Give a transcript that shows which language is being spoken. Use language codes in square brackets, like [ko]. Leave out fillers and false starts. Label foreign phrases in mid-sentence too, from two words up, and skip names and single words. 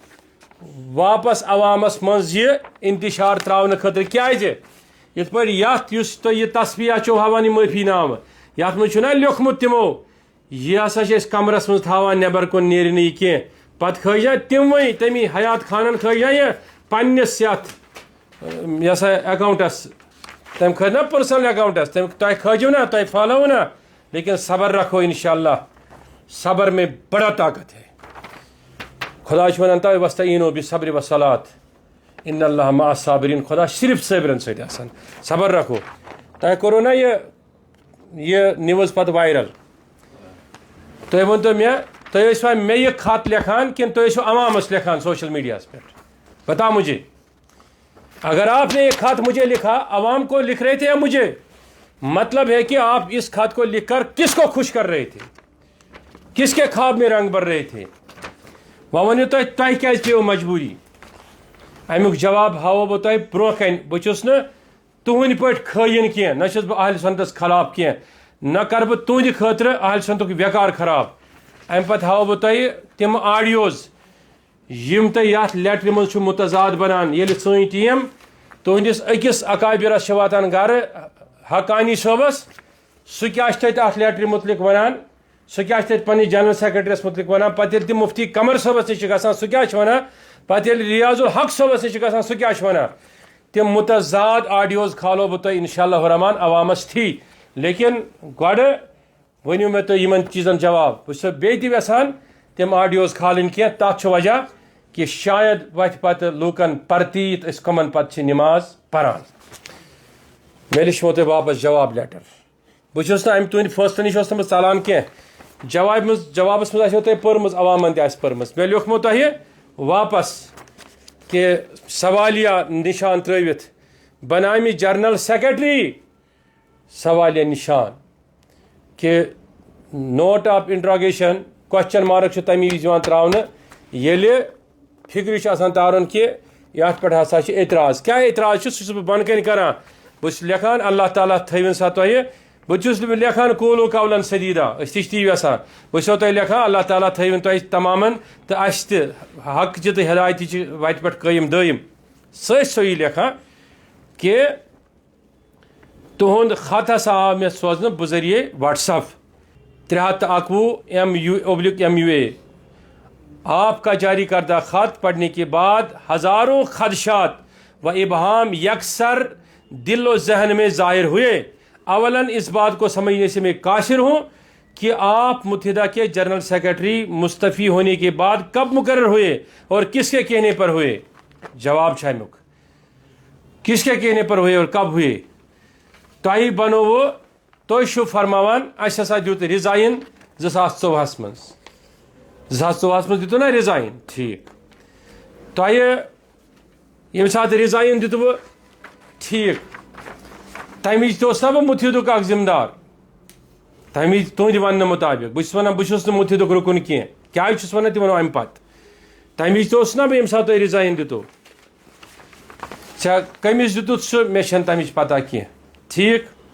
[ks] واپس عوامس منٛز یہِ انتشار تراونہٕ خٲطرٕ کیازِ یِتھ پٲٹھۍ یتھ یُس تۄہہِ یہِ تصفیہ چھو ہاوان یہِ معٲفی نامہٕ یتھ منٛز چھُنہ لیوٗکھمُت تِمو یہِ ہسا چھِ أسۍ کمرس منٛز تھاوان نٮ۪بر کُن نیرِ نہٕ یہِ کینٛہہ پتہٕ کھٲجا تِموٕے تمی حیات خانن کھٲجا یہِ پننِس یتھ یہِ ہسا اکاؤنٹس تٔمۍ کھٲج نا [en] personal accounts [ks] تۄہہِ کھٲجِو نا تۄہہِ پھہلٲوٕ نا لیکن [ur] صبر رکھو انشاءاللہ صبر میں بڑا طاقت ہے. [ks] خدا چھُ ونان تۄہہِ [ar] وستعیٖنو بالصبر والصلاۃ ان اللہ مع الصابرین [ks] خدا صرف صٲبرن سۭتۍ آسان [ur] صبر رکھو. [ks] تۄہہِ کوٚروٕ نا یہِ نِوٕز پتہٕ وایرل تُہۍ ؤنتو مےٚ تُہۍ ٲسوا مےٚ یہِ خط لیکھان کِنہٕ تُہۍ ٲسِو عوامس لیکھان سوشل میڈیاہس پٮ۪ٹھ [ur] بتا مجھے اگر آپ نے یہ خط مجھے لکھا عوام کو لکھ رہے تھے یا مجھے مطلب ہے کہ آپ اس خط کو لکھ کر کس کو خوش کر رہے تھے کس کے خواب میں رنگ بھر رہے تھے [ks] وۄنۍ ؤنِو تۄہہِ کیازِ پیٚوٕ مجبوٗری امیُک جواب ہاوو بہٕ تۄہہِ برونٛہہ کنہِ بہٕ چھُس نہٕ تُہنٛدِ پٲٹھۍ خٲیِن کینٛہہ نہ چھُس بہٕ اہلِ سنتس خلاف کینٛہہ نہ کرٕ بہٕ تُہنٛدِ خٲطرٕ اہلِ سنتُک ویکار خراب امہِ پتہٕ ہاوو بہٕ تۄہہِ تِم آڈیوز یِم تۄہہِ یتھ لیٹرِ منٛز چھُ متضاد بنان ییٚلہِ سٲنۍ ٹیٖم تُہنٛدِس أکِس اکابرس چھِ واتان گرٕ حقانی صٲبس سُہ کیاہ چھُ تتہِ اتھ لیٹرِ متعلق ونان سُہ کیاہ چھُ تتہِ پننِس جنرل سیکرٹریس متعلق ونان پتہٕ ییٚلہِ تِم مفتی قمر صٲبس نِش چھِ گژھان سُہ کیاہ چھُ ونان پتہٕ ییٚلہِ ریاض الحق صٲبس نِش چھِ گژھان سُہ کیاہ چھُ ونان تِم متضاد آڈیوز کھالو بہٕ تۄہہِ [ar] انشاءاللہ الرحمان [ks] عوامس تھی لیکن گۄڈٕ ؤنِو مےٚ تُہۍ یِمن چیٖزن جواب بہٕ چھُسو بیٚیہِ تہِ یژھان تِم آڈیوز کھالٕنۍ کینٛہہ تتھ چھُ وجہ کہ شاید وتھِ پتہٕ لوٗکن پرتیٖت أسۍ کٕمن پتہٕ چھِ نماز پران مےٚ لیٚچھمو تۄہہِ واپس جواب لیٹر بہٕ چھُس نہٕ امہِ تُہنٛدِ فٲصلہٕ نِش اوس نہٕ بہٕ ژلان کینٛہہ جوابس منٛز آسیو تۄہہِ پٔرمٕژ عوامن تہِ آسہِ پٔرمٕژ مےٚ لیوٗکھمو تۄہہِ واپس کہ سوالیہ نشان ترٲوِتھ بنامہِ جنرل سیکرٹری سوالیہ نشان کہ [en] note of interrogation question mark [ks] چھُ تمی وِزِ یِوان تراونہٕ ییٚلہِ فِکرِ چھُ آسان تارُن کہ یتھ پٮ۪ٹھ ہسا چھُ اعتراض کیاہ اعتراض چھُ سُہ چھُس بہٕ بۄنہٕ کنہِ کران بہٕ چھُس لیکھان اللہ تعالیٰ تھٲوِن سا تۄہہِ بہٕ چھُس نہٕ لیکھان [ar] قولو قولن سدیٖدا [ks] أسۍ تہِ چھِ تی یژھان بہٕ چھُسو تۄہہِ لیکھان اللہ تعالیٰ تھٲوِن تۄہہِ تمامن تہٕ اَسہِ تہِ حقچہِ تہٕ ہدایتٕچہِ وتہِ پٮ۪ٹھ قٲیِم دٲیِم سۭتۍ سۄے لیکھان کہ تُہُنٛد خط ہسا آو مےٚ سوزنہٕ بذریعے وٹس ایپ [ur] 319 MUA آپ کا جاری کردہ خط پڑھنے کے بعد ہزاروں خدشات و ابہام یکسر دل و ذہن میں ظاہر ہوئے اولاً اس بات کو سمجھنے سے میں قاصر ہوں کہ آپ متحدہ کے جنرل سیکرٹری مستعفی ہونے کے بعد کب مقرر ہوئے اور کس کے کہنے پر ہوئے جواب شامک کس کے کہنے پر ہوئے اور کب ہوئے [ks] تۄہہِ بنووٕ تُہۍ چھِو فرماوان اَسہِ ہسا دیُت رِزاین 2014 منٛز 2014 منٛز دِتوٕ نا رِزاین ٹھیٖک تۄہہِ ییٚمہِ ساتہٕ رِزاین دِتوٕ ٹھیٖک تمہِ وِزِ تہِ اوس نا بہٕ مُتحدُک اکھ ذمہٕ دار تمہِ وِزِ تُہنٛدِ وننہٕ مُطابق بہٕ چھُس ونان بہٕ چھُس نہٕ مُتحدُک رُکُن کینٛہہ کیازِ چھُس ونان تہِ ونو امہِ پتہٕ تمہِ وِزِ تہِ اوسُس نا بہٕ ییٚمہِ ساتہٕ تۄہہِ رِزاین دِتوٕ ژےٚ کٔمِس دِتُتھ سُہ مےٚ چھنہٕ تمِچ پتہ کینٛہہ ٹھیٖک